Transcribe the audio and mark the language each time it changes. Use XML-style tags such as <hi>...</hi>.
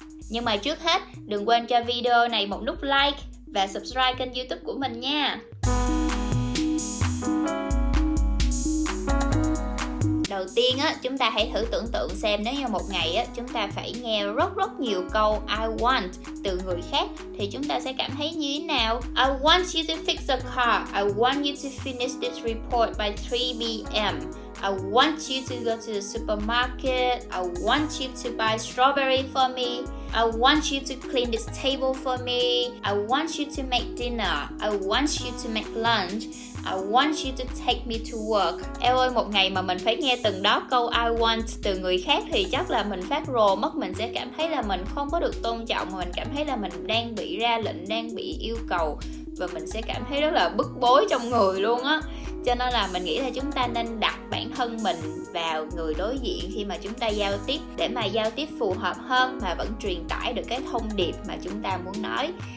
<vi>Nhưng mà trước hết, đừng quên cho video này một nút like và subscribe kênh YouTube của mình nha. Đầu tiên á, chúng ta hãy thử tưởng tượng xem nếu như một ngày á, chúng ta phải nghe rất nhiều câu</vi> <en>I want</en> <vi>từ người khác thì chúng ta sẽ cảm thấy như thế nào?</vi> <en>I want you to fix the car. I want you to finish this report by 3 p.m. I want you to go to the supermarket. I want you to buy strawberry for me. I want you to clean this table for me. I want you to make dinner. I want you to make lunch. I want you to take me to work.</en> <vi>Eo ơi, một ngày mà mình phải nghe từng đó câu</vi> <en>I want</en> <vi>từ người khác thì chắc là mình phát rồ mất. Mình sẽ cảm thấy là mình không có được tôn trọng, mà mình cảm thấy là mình đang bị ra lệnh, đang bị yêu cầu, và mình sẽ cảm thấy rất là bức bối trong người luôn á. Cho nên là mình nghĩ là chúng ta nên đặt bản thân mình vào người đối diện khi mà chúng ta giao tiếp, để mà giao tiếp phù hợp hơn mà vẫn truyền tải được cái thông điệp mà chúng ta muốn nói.</vi>